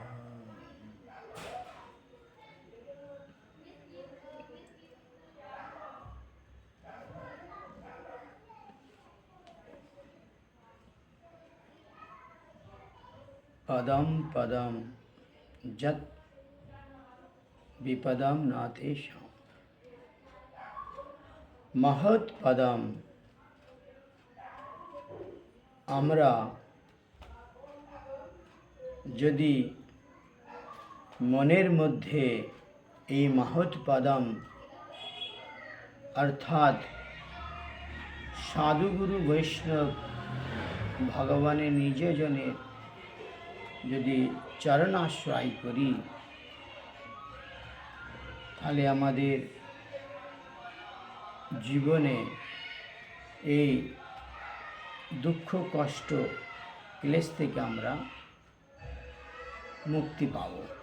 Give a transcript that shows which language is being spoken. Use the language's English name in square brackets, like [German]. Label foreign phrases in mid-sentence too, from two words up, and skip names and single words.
[Sanskrit] पदम जत विपदम न तेषाम्। महत् पदम [Bangla] আমরা যদি মনের মধ্যে এই [Sanskrit] महत् पदम [Bangla] অর্থাৎ সাধুগুরু বৈষ্ণব ভগবানের নিজজনের যদি চরণাশ্রয় করি তাহলে আমাদের জীবনে এই দুঃখ কষ্ট ক্লেশ থেকে আমরা মুক্তি পাব।